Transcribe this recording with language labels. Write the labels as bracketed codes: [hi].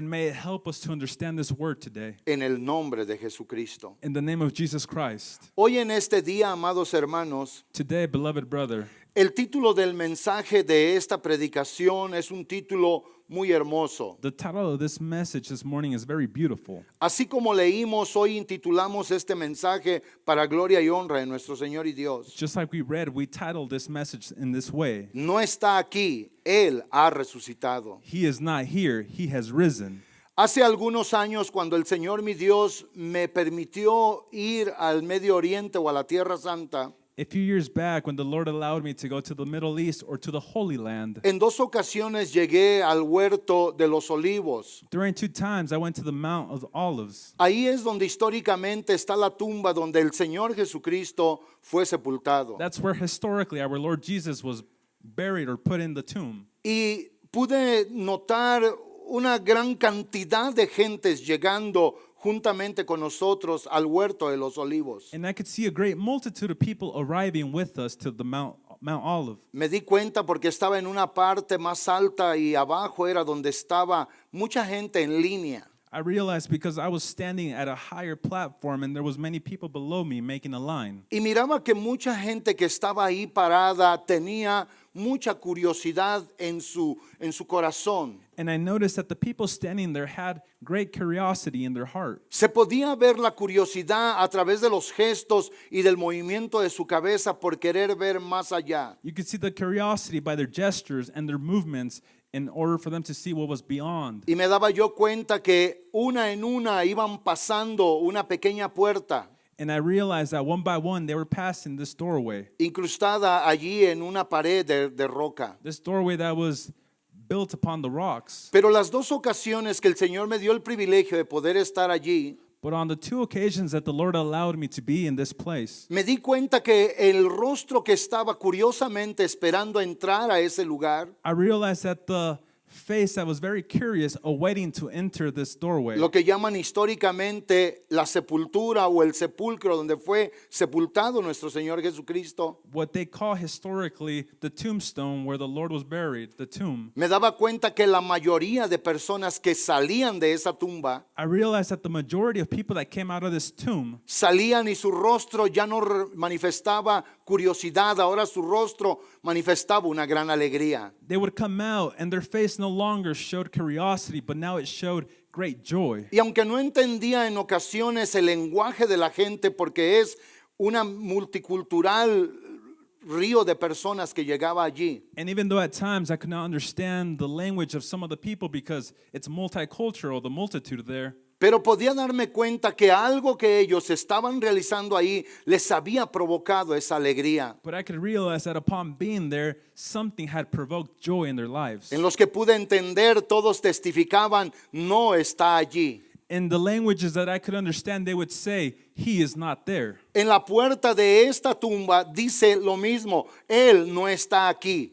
[en] and may it help us to understand this word today. [es] En el nombre de Jesucristo. [en] In the name of Jesus Christ. [es] Hoy en este día, amados hermanos, [en] Today, beloved brother, [es] el título del mensaje de esta predicación es un título muy hermoso. [en] the title of this message this morning is very beautiful. [es] Así como leímos, hoy intitulamos este mensaje para gloria y honra de nuestro Señor y Dios. [en] Just like we read, we titled this message in this way. [es] No está aquí, Él ha resucitado. [en] He is not here, he has risen. [es] Hace algunos años, cuando el Señor mi Dios me permitió ir al Medio Oriente o a la Tierra Santa, [en] A few years back, when the Lord allowed me to go to the Middle East or to the Holy Land, [es] en dos ocasiones llegué al huerto de los olivos. [en] during 2 times I went to the Mount of Olives. [es] Ahí es donde históricamente está la tumba donde el Señor Jesucristo fue sepultado. [en] That's where historically our Lord Jesus was buried or put in the tomb. [es] Y pude notar una gran cantidad de gentes llegando juntamente con nosotros al huerto de los olivos. [en] And I could see a great multitude of people arriving with us to the Mount Olive. [es] Me di cuenta porque estaba en una parte más alta y abajo era donde estaba mucha gente en línea. [en] I realized because I was standing at a higher platform and there was many people below me making a line. [es] Y miraba que mucha gente que estaba ahí parada tenía mucha curiosidad en su corazón. [en] And I noticed that the people standing there had great curiosity in their heart. [es] Se podía ver la curiosidad a través de los gestos y del movimiento de su cabeza por querer ver más allá. [en] You could see the curiosity by their gestures and their movements in order for them to see what was beyond. [es] Y me daba yo cuenta que una en una iban pasando una pequeña puerta [en] And I realized that one by one they were passing this doorway. [es] incrustada allí en una pared de roca. [en] This doorway that was built upon the rocks. [es] Pero las dos ocasiones que el Señor me dio el privilegio de poder estar allí, [en] But on the 2 occasions that the Lord allowed me to be in this place, [es] me di cuenta que el rostro que estaba curiosamente esperando entrar a ese lugar, [en] I realized that the face that was very curious awaiting to enter this doorway, [es] lo que llaman históricamente la sepultura o el sepulcro donde fue sepultado nuestro Señor Jesucristo, [en] what they call historically the tombstone where the Lord was buried, the tomb. [es] me daba cuenta que la mayoría de personas que salían de esa tumba, [en] I realized that the majority of people that came out of this tomb, [es] salían y su rostro ya no manifestaba curiosidad, ahora su rostro manifestaba una gran alegría. [en] they would come out and their face no longer showed curiosity, but now it showed great joy. [es] Y aunque no entendía en ocasiones el lenguaje de la gente porque es una multicultural río de personas que llegaba allí, [en] And even though at times I could not understand the language of some of the people because it's multicultural, the multitude there, [es] pero podía darme cuenta que algo que ellos estaban realizando ahí les había provocado esa alegría. [en] but I could realize that upon being there, something had provoked joy in their lives. [es] En los que pude entender, todos testificaban, no está allí. [en] In the languages that I could understand, they would say, He is not there. [es] En la puerta de esta tumba dice lo mismo, él no está aquí.